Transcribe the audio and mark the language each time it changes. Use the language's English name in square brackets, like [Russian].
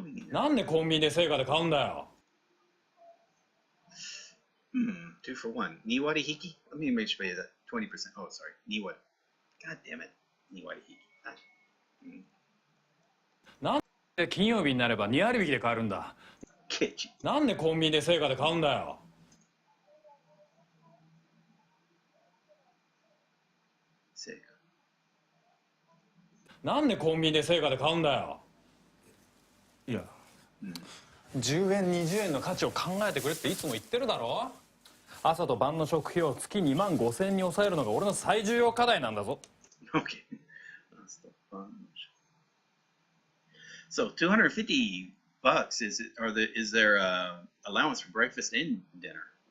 [Japanese] なんでコンビニで成果で買うんだよ。 [English] 2 for 1. [Japanese] 2割引き [English] Let me make sure that 20%. Oh, sorry. 2割.God damn it. [Japanese] 2割引き。なんで金曜日になれば2割引きで買えるんだ。なんでコンビニで成果で買うんだよ。成果。なんでコンビニで成果で買うんだよ。いや、 10円20円の価値を考えてくれっていつも言ってるだろ。朝と晩の食費を月2万5,000円に抑えるのが俺の最重要課題なんだぞ。 [English] Okay. So $250 is it, or is there allowance for breakfast and dinner?